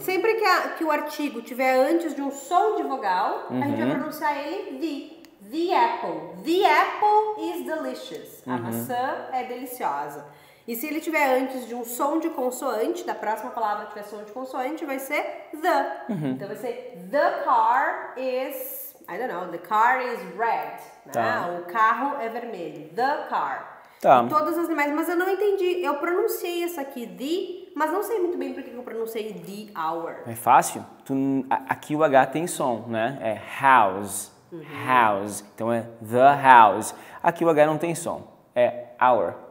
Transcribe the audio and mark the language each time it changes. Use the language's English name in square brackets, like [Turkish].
[Portuguese] Sempre que o artigo tiver antes de um som de vogal, a gente vai pronunciar ele the. [English] The apple. The apple is delicious. [Portuguese] A maçã é deliciosa. E se ele tiver antes de um som de consoante, da próxima palavra tiver som de consoante, vai ser the. Então vai ser [English] the car is, I don't know, the car is red. [Portuguese] Tá. O carro é vermelho. [English] The car. [Portuguese] Tá. E todas as demais, mas eu não entendi. Eu pronunciei essa aqui, the, mas não sei muito bem por que eu pronunciei the hour. É fácil? Aqui o H tem som, né? É house. House. Então é the house. Aqui o H não tem som. É hour.